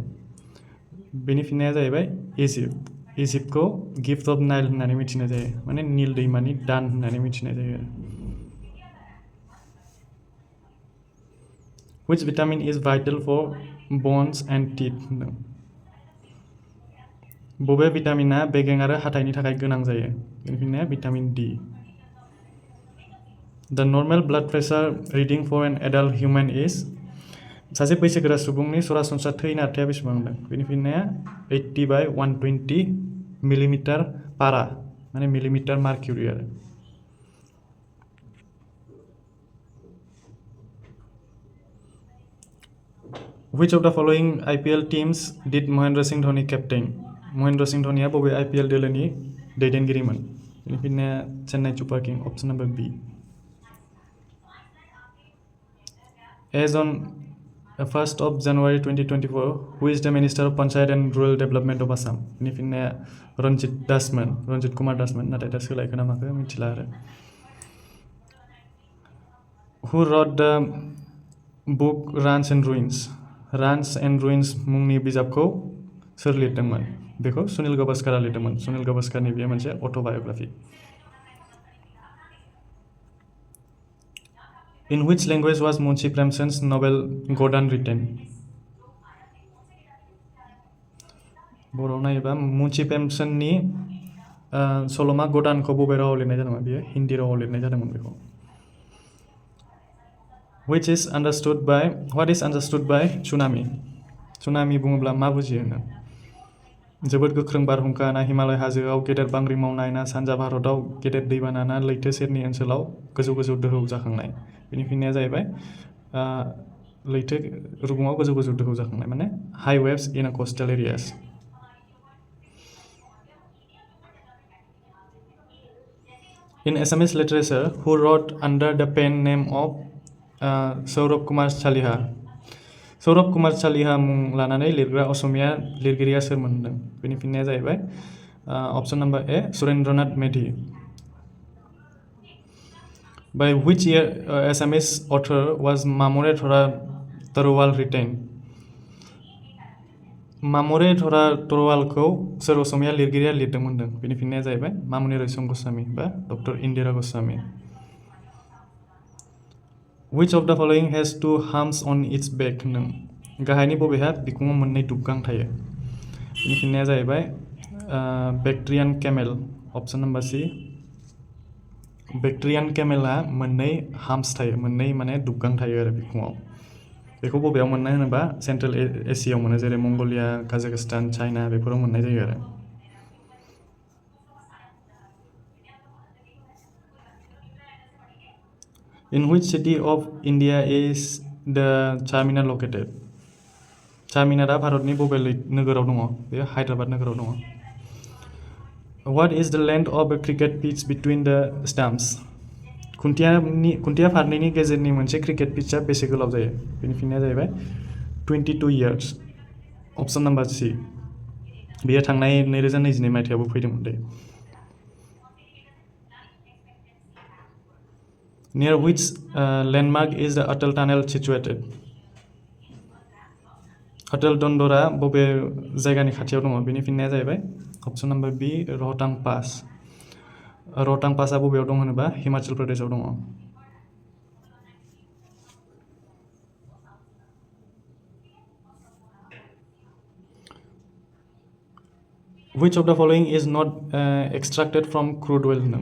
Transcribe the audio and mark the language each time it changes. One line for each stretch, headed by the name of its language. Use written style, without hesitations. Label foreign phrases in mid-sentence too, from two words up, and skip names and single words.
Bodo: बेनि फिननाया जाहैबाय इजिप्ट। इजिप्टखौ
English: gift of Nile
Bodo: होननानै मिथिनाय जायो, माने नील दैमानि दान होननानै मिथिनाय जायो।
English: Which vitamin is vital for bones and teeth?
Bodo: बबे भिटामिना बेगें आरो हाथाइनि थाखाय गोनां जायो? बेनि फिननाया भिटामिन डी।
English: The normal blood pressure reading for an adult human is?
Bodo: सासे बैसोगोरा सुबुंनि सरासनस्रा थै नारथाया बेसेबां होनदों? बेनि फिननाया 80/120 मिलिमिटार पारा, माने
English: millimeter mercury
Bodo: आरो।
English: Which of the following IPL teams did महेन्द्र सिंह धोनी captain?
Bodo: महेन्द्र सिंह धोनीया बबे IPL दोलोनि दैदेनगिरिमोन? बेनि फिननाया चेन्नाई सुपार किंग,
English: option number B. As on 1st of January 2024, who is the Minister of Panchayat and Rural Development of Assam?
Bodo: बेनि फिननाया रन्जित कुमार दासमोन, नाथाय दा सोलायखो ना माखो मिथिला आरो।
English: Who wrote the book Runs and Ruins?
Bodo: Runs and Ruins मुंनि बिजाबखौ सोर लिरदोंमोन? बेखौ सुनील गावस्करआ लिरदोंमोन। सुनील गावस्करनि बेयो मोनसे अट'बायोग्राफि।
English: In which language was Munshi Premchand's novel Godan written?
Bodo: बर'आव नायोबा मुंशी प्रेमचंदनि सल'मा गदानखौ बबे रावाव लिरनाय जादोंमोन? बेयो हिन्दी रावाव लिरनाय जादोंमोन बेखौ।
English: What is understood by tsunami?
Bodo: Tsunami बुङोब्ला मा बुजियो होनो? जोबोद गोख्रों बारहुंखा ना हिमालय हाजोआव गेदेर बांग्रि मावनाय ना सानजा भारतआव गेदेर दैबाना ना लैथो सेरनि ओनसोलाव गोजौ दोहौ जाखांनाय? बेनि फिननाया जाहैबाय लैथो रुगुङाव गोजौ गोजौ दोहौ जाखांनाय माने
English: high waves in a coastal areas. In Assamese literature, who wrote under the pen name of सौरभ कुमार सालिहा?
Bodo: सौरभ कुमार सालिहा मुं लानानै लिरग्रा असमिया लिरगिरिया सोरमोन होनदों? बेनि फिननाया जाहैबाय
English: option number A
Bodo: सुरेंद्रनाथ मेधि।
English: By which year Assamese author was Mamure Thora Tarwal written?
Bodo: मामुरे थरा तरवालखौ सोर असमिया लिरगिरिया लिरदोंमोन होनदों? बेनि फिननाया जाहैबाय मामुनि रैसम गस्वामी बा डक्टर इन्दिरा गस्वामी।
English: Which of the following has two humps on its back होनदों?
Bodo: गाहायनि बबेहा बिखुङाव मोननै दुबगां थायो? बेनि फिननाया जाहैबाय
English: Bactrian camel, option number C.
Bodo: बैक्ट्रियान केमेला मोननै हाम्स थायो, मोननै माने दुबगां थायो आरो बिखुङाव। बेखौ बबेयाव मोननाय होनोबा सेन्ट्रेल एसियायाव मोनो, जेरै मंगोलिया, काजाखस्तान, चाइना बेफोराव मोननाय जायो आरो।
English: In which city of India is the Charminar located?
Bodo: चारमिनारा भारतनि बबे नोगोराव दङ? बेयो हायद्राबाद नोगोराव दङ।
English: What is the length of a cricket pitch between the stumps?
Bodo: खुन्थिया फारनैनि गेजेरनि मोनसे क्रिकेट पिचआ बेसे गोलाव जायो? बेनि फिननाया जाहैबाय
English: 22 years, option number C.
Bodo: बेयो थांनाय 2022 मायथाइयावबो फैदोंमोन दे।
English: Near which landmark is the Atal Tunnel situated?
Bodo: अटल दन्दरा बबे जायगानि खाथियाव दङ? बेनि फिननाया जाहैबाय
English: option number B
Bodo: रोहतांग पास। रोहतांग पासआ बबेयाव दं होनोबा हिमाचल प्रदेशआव दङ।
English: Which of the following is not extracted from crude oil होनदों?